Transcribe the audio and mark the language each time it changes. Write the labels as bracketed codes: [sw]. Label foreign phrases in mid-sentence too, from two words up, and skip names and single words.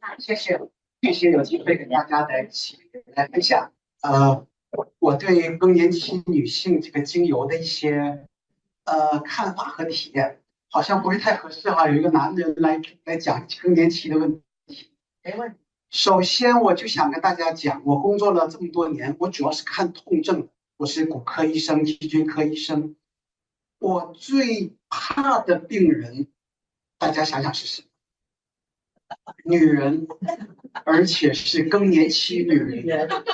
[zh] 謝謝有機會跟大家在一起來分享，我對更年期女性這個精油的一些看法和體驗。好像不是太合適哈，有一個男人來講更年期的問題。首先我就想跟大家講，我工作了這麼多年，我主要是看痛症，我是骨科醫生、脊椎科醫生。我最怕的病人，大家想想是誰？女人，而且是更年期女人。